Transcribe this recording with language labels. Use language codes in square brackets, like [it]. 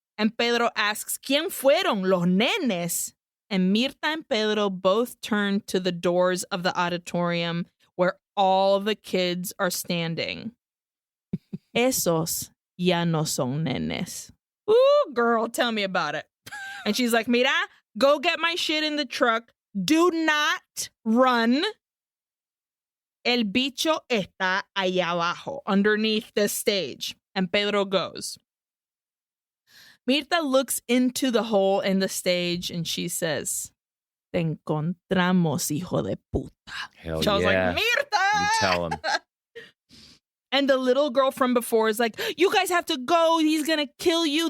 [en] And Pedro asks, [es] "¿Quién fueron los nenes?" [en] And Mirta and Pedro both turn to the doors of the auditorium where all the kids are standing. [es] Esos ya no son nenes. [en] Ooh, girl, tell me about it. And she's like, "Mira, go get my shit in the truck. Do not run. [es] El bicho está allá abajo, [en] underneath the stage." And Pedro goes. Mirta looks into the hole in the stage and she says, [es] "Te encontramos, hijo de puta." [en] Hell So I was yeah. like, "Mirta!" You tell him. And the little girl from before is like, "You guys have to go. He's going to kill you.